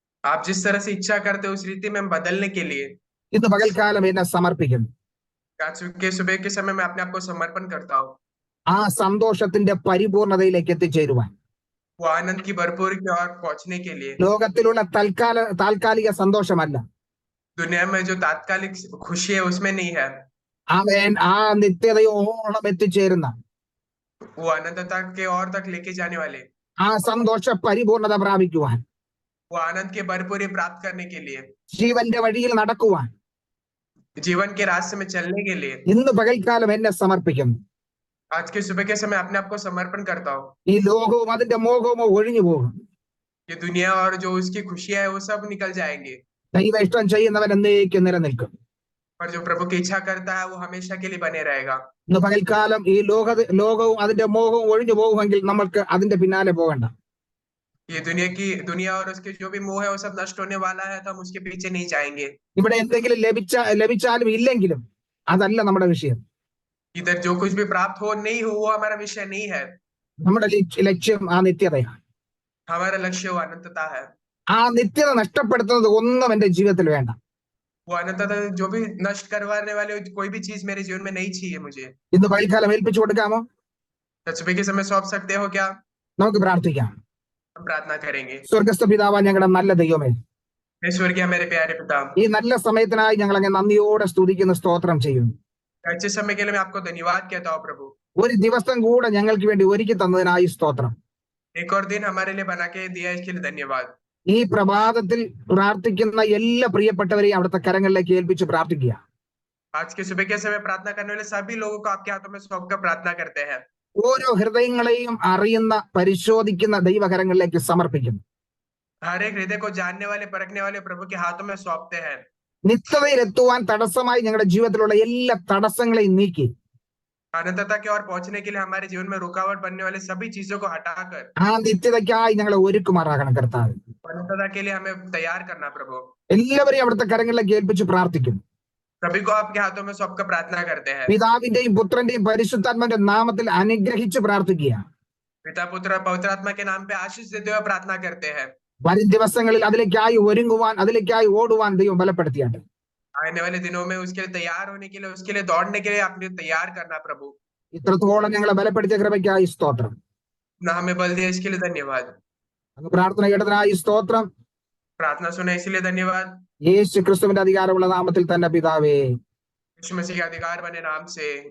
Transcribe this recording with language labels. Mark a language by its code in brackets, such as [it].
[hi] आप जिस तरह से इच्छा करते हो उस रीति में बदलने के लिए [ml] ഇന്ന് പകൽക്കാലം എന്നെ സമർപ്പിക്കുന്നു. [hi] आज के सुबह के समय में अपने आप को समर्पण करता हूँ. [ml] ആ സന്തോഷത്തിന്റെ പരിപൂർണതയിലേക്ക് എത്തിച്ചേരുവാൻ, [hi] वो आनंद की भरपूरी की ओर पहुंचने के लिए, [ml] ലോകത്തിലുള്ള താൽക്കാലിക സന്തോഷമല്ല, [hi] दुनिया में जो तात्कालिक खुशी है उसमें नहीं है, [ml] ആമേൻ ആ നിത്യതയോളം എത്തിച്ചേരുന്ന [hi] वो अनंतता के ओर तक लेके जाने वाले, [ml] ആ സന്തോഷ പരിപൂർണത പ്രാപിക്കുവാൻ, [hi] वो आनंद की भरपूरी प्राप्त करने के लिए, [ml] ജീവന്റെ വഴിയിൽ നടക്കുവാൻ [hi] जीवन के रास्ते में चलने के लिए [ml] ഇന്ന് പകൽക്കാലം എന്നെ സമർപ്പിക്കുന്നു. [hi] आज के सुबह के समय अपने आप को समर्पण करता हूँ. [ml] ഈ ലോകവും അതിന്റെ മോഹവും ഒഴിഞ്ഞു പോകും. [hi] ये दुनिया और जो उसकी खुशियां है वो सब निकल जाएंगे, [ml] ദൈവ ഇഷ്ടം ചെയ്യുന്നവൻ എന്നേക്കും നിലനിൽക്കും. [hi] और जो प्रभु की इच्छा करता है वो हमेशा के लिए बने रहेगा. [ml] ഇന്ന് പകൽക്കാലം ഈ ലോകവും അതിന്റെ മോഹവും ഒഴിഞ്ഞു പോകുമെങ്കിൽ നമുക്ക് അതിന്റെ പിന്നാലെ പോകണ്ട. [hi] ये दुनिया और उसके जो भी मोह है वो सब नष्ट होने वाला है, तो हम उसके पीछे नहीं जाएंगे. [ml] ഇവിടെ എന്തെങ്കിലും ലഭിച്ചാലും ഇല്ലെങ്കിലും അതല്ല നമ്മുടെ വിഷയം. [hi] इधर जो कुछ भी प्राप्त हो नहीं हो वो हमारा विषय नहीं है. [ml] നമ്മുടെ ലക്ഷ്യം ആ നിത്യതയാണ്. [hi] हमारा लक्ष्य वो अनंतता है. [ml] ആ നിത്യത നഷ്ടപ്പെടുത്തുന്നത് ഒന്നും എന്റെ ജീവിതത്തിൽ വേണ്ട. [hi] वो अनंतता जो भी नष्ट करवाने वाले कोई भी चीज मेरे जीवन में नहीं चाहिए मुझे. [ml] ഇന്ന് പകൽക്കാലം ഏൽപ്പിച്ചു കൊടുക്കാമോ? [hi] सुबह के समय सौंप सकते हो क्या? [ml] നമുക്ക് പ്രാർത്ഥിക്കാം. [hi] हम प्रार्थना करेंगे. [ml] സ്വർഗസ്ഥ പിതാവാ, ഞങ്ങളുടെ നല്ല ദൈവമേ, [hi] स्वर्गीय मेरे प्यारे पिता, [ml] ഈ നല്ല സമയത്തിനായി ഞങ്ങൾ അങ്ങ് നന്ദിയോടെ സ്തുതിക്കുന്ന സ്തോത്രം ചെയ്യുന്നു. [hi] अच्छे समय के लिए मैं आपको धन्यवाद कहता हूँ प्रभु. [ml] ഒരു ദിവസം കൂടെ ഞങ്ങൾക്ക് വേണ്ടി ഒരുക്കി തന്നതിനായി സ്തോത്രം. [hi] एक और दिन हमारे लिए बना के दिया इसके लिए धन्यवाद. [ml] ഈ പ്രഭാതത്തിൽ പ്രാർത്ഥിക്കുന്ന എല്ലാ പ്രിയപ്പെട്ടവരെയും അവിടുത്തെ കരങ്ങളിലേക്ക് ഏൽപ്പിച്ച് പ്രാർത്ഥിക്കുക. [hi] आज के सुबह के समय प्रार्थना करने वाले सभी लोगों को आपके हाथों में सौंप कर प्रार्थना करते हैं. [ml] ഓരോ ഹൃദയങ്ങളെയും അറിയുന്ന പരിശോധിക്കുന്ന ദൈവകരങ്ങളിലേക്ക് സമർപ്പിക്കുന്നു. [hi] हर एक हृदय को जानने वाले परखने वाले प्रभु के हाथों में सौंपते हैं. [ml] നിത്യതയിലെത്തുവാൻ തടസ്സമായി ഞങ്ങളുടെ ജീവിതത്തിലുള്ള എല്ലാ തടസ്സങ്ങളെയും നീക്കി [hi] अनंतता की ओर पहुंचने के लिए हमारे जीवन में रुकावट बनने वाले सभी चीजों को हटाकर [ml] ആ നിത്യതയ്ക്കായി ഞങ്ങളെ ഒരുക്കുമാറാകണം കർത്താവ്. [hi] अनंतता के लिए हमें तैयार करना प्रभु. [ml] എല്ലാവരെയും അവിടുത്തെ കരങ്ങളിലേക്ക് ഏൽപ്പിച്ച് പ്രാർത്ഥിക്കുന്നു. [hi] सभी को आपके हाथों में सौंप कर प्रार्थना करते हैं. [ml] പിതാവിന്റെയും പുത്രന്റെയും പരിശുദ്ധാത്മാവിന്റെ നാമത്തിൽ അനുഗ്രഹിച്ച് പ്രാർത്ഥിക്കുക. [hi] पिता पुत्र पवित्र आत्मा के नाम पे आशीष देते हुए प्रार्थना करते हैं. [ml] വരും ദിവസങ്ങളിൽ അതിലേക്കായി ഒരുങ്ങുവാൻ, അതിലേക്കായി ഓടുവാൻ ദൈവം ബലപ്പെടുത്തിയാട്ടെ. [hi] आने वाले दिनों में उसके लिए तैयार होने के लिए, उसके लिए दौड़ने के लिए अपने तैयार करना प्रभु. [ml] ഇത്രത്തോളം ഞങ്ങളെ ബലപ്പെടുത്തിയ കൃപയ്ക്കായി സ്തോത്രം. [hi] ना हमें बल दिया इसके लिए धन्यवाद. [ml] അങ്ങ് പ്രാർത്ഥന കേട്ടതിനായി സ്തോത്രം. [hi] प्रार्थना सुना इसलिए धन्यवाद. [ml] യേശു ക്രിസ്തുവിന്റെ അധികാരമുള്ള നാമത്തിൽ തന്നെ പിതാവേ, [hi] यीशु मसीह के अधिकार बने नाम से